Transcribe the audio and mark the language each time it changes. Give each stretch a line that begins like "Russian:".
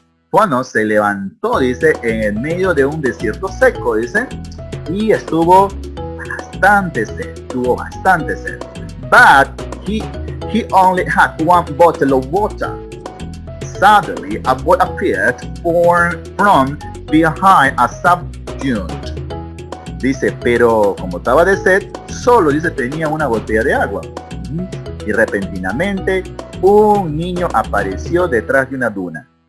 Spanish: Faunus se levantó, dice, en el medio de un desierto seco, dice, y estuvo bastante sed.
English: But he only had one bottle of water. Suddenly, a boy appeared from behind a sub-dune.
Spanish: Dice, pero como estaba de sed, solo, dice, tenía una botella de agua. Y repentinamente, un niño apareció detrás de una duna.